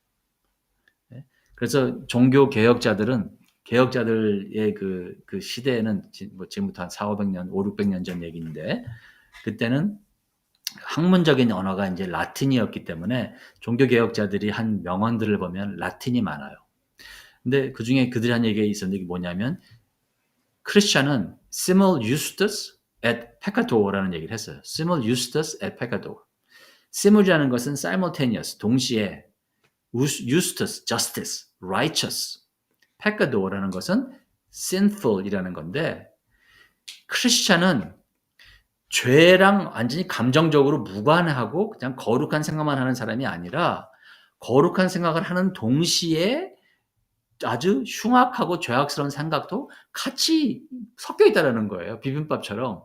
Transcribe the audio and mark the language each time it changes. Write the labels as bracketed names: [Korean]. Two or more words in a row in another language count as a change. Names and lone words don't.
[Korean] 그래서 종교 개혁자들의 그 시대에는 지금부터 한 400~500년, 500~600년 전 얘기인데, 그때는 학문적인 언어가 이제 라틴이었기 때문에 종교 개혁자들이 한 명언들을 보면 라틴이 많아요. 근데 그 중에 그들이 한 얘기가 있었는데, 이게 뭐냐면, 크리스찬은 [Latin] simul justus et peccator [Korean] 라는 얘기를 했어요. [Latin] simul justus et peccator. [Korean] simul이라는 것은 simultaneous, 동시에, justus, justice, righteous, peccator라는 것은 sinful이라는 건데, 크리스찬은 죄랑 완전히 감정적으로 무관하고 그냥 거룩한 생각만 하는 사람이 아니라 거룩한 생각을 하는 동시에 아주 흉악하고 죄악스러운 생각도 같이 섞여 있다는 거예요. 비빔밥처럼.